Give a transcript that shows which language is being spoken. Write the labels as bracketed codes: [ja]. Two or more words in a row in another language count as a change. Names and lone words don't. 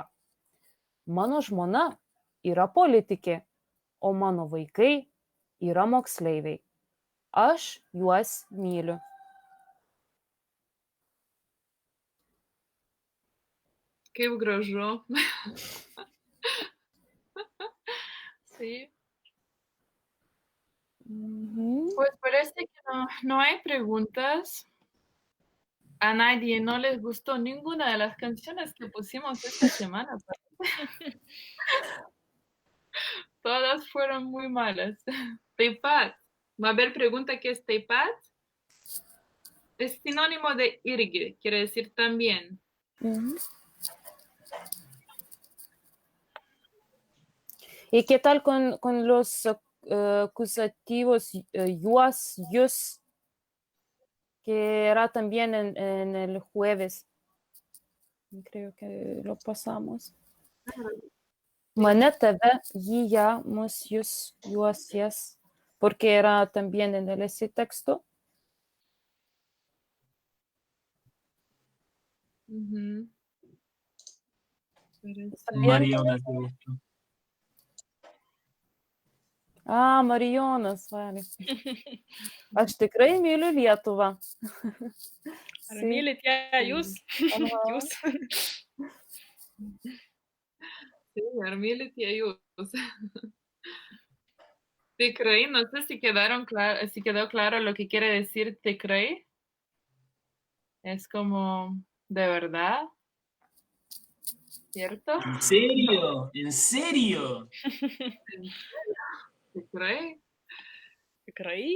[lt] Mano žmona yra politikė, o mano vaikai yra moksleiviai. Aš juos myliu. Kaip gražu. [es] Sí. Pues parece que no hay preguntas. A nadie no les gustó ninguna de las canciones que pusimos esta semana. Todas fueron muy malas. Teipat. Va a haber pregunta que es teipat. Es sinónimo de irgi, quiere decir también. ¿Y qué tal con los acusativos [lt] juos, jus, [es] que era también en el jueves? Creo que lo pasamos. [lt] Mane, tave, jį, ją, mus, jus, juos, jas, [es] porque era también en ese texto. Mariona, te gustó. Marijonas, vale. [lt] Aš tikrai myliu Lietuvą. Ar mylit ją jūs? Jūs. Sí, ar mylit ją jūs. [es] Tikrai, no sé si quedó claro lo que quiere decir tikrai. Es como, ¿de verdad? ¿Cierto? ¿En serio? ¿En serio? ¿Tikrai? ¿Tikrai?